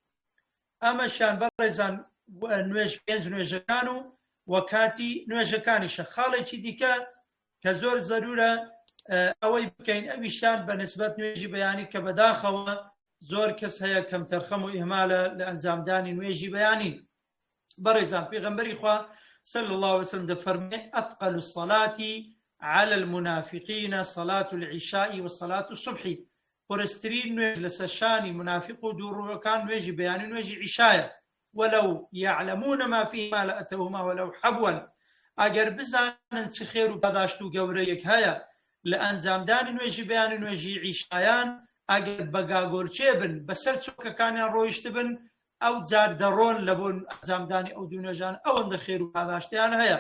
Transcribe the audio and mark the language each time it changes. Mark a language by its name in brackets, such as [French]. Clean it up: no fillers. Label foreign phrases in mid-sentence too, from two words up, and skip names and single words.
[Central Kurdish] ئەمەشیان بەڕێزان نوێژ پێنج نوێژەکان و کاتی نوێژەکانیشە. خاڵێکی دیکە کە زۆر زەرورە ئەوەی بکەین ئەویشان بە نسبەت نوێژی بەیانی کە بەداخەوە زۆر کەس هەیە کەم تەرخەم و ئیهمالە لە ئەنجامدانی نوێژی بەیانی. بەڕێزان پێغەمبەری خوا [Arabic] صلى الله عليه وسلم [Central Kurdish] دەفەرمێ [Arabic] أثقل الصلاة على المنافقين صلاة العشاء وصلاة الصبح، [Central Kurdish] قرسترین نوێژ لەسەر شانی منافق و دووڕوەکان نوێژی بەیانی نوێژی عیشایە. [Arabic] ولو يعلمون ما فيهما لأتوهما ولو حبوا، [Central Kurdish] ئەگەر بزانن چ خێر و بەداشت و گەورەیەک هەیە لە ئەنجامدانی نوێژی بەیانی نوێژی عیشایان، ئەگەر بەگاگۆرچێ بن بەسەر چۆکەکانیان ڕۆیشت بن ئەو جار دەڕۆن لە بۆ ئەنجامدانی ئەو دوو نوێژان ئەوەندە خێر و بەداشتیان هەیە.